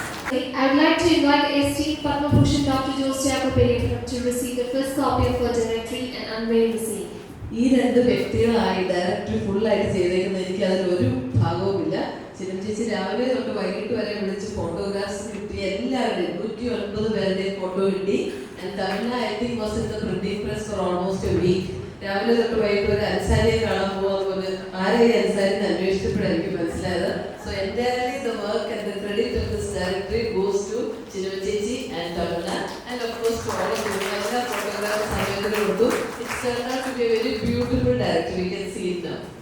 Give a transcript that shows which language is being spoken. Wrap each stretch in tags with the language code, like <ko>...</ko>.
<en>I would like to invite esteemed Padma Bhushan Dr. Jose Jacob to receive the first copy of her directory and unveil the same.</en> <ml>ഈ രണ്ട് വ്യക്തികളായി directory ഫുള്ളായിട്ട് ചെയ്തേക്കുന്നത് എനിക്ക് അതിലൊരു ഭാഗവുമില്ല. ചിരഞ്ജേച്ചി രാവിലെ തൊട്ട് വൈകിട്ട് വരെ വിളിച്ച് ഫോട്ടോഗ്രാഫ്സ് കിട്ടി. എല്ലാവരുടെയും 109 പേരുടെയും ഫോട്ടോ കിട്ടി.</ml> <en>And Tamizhna I think was in the printing press for almost a week.</en> <ml>രാവിലെ തൊട്ട് വൈകിട്ട് വരെ അൻസാരിയെ കാണാൻ പോകുന്നത് ആരെയും അൻസാരിന്ന് അന്വേഷിച്ചപ്പോഴായിരിക്കും മനസ്സിലായത്.</ml> <en>So entirely the work and the credit of this directory goes to ചിരഞ്ജേച്ചി and Tamizhna and of course to all of you.</en> <ml>എല്ലാ photographs സമയത്തിന് കൊടുത്തു.</ml> <en>It's turned out to be a very beautiful directory. You can see it now.</en>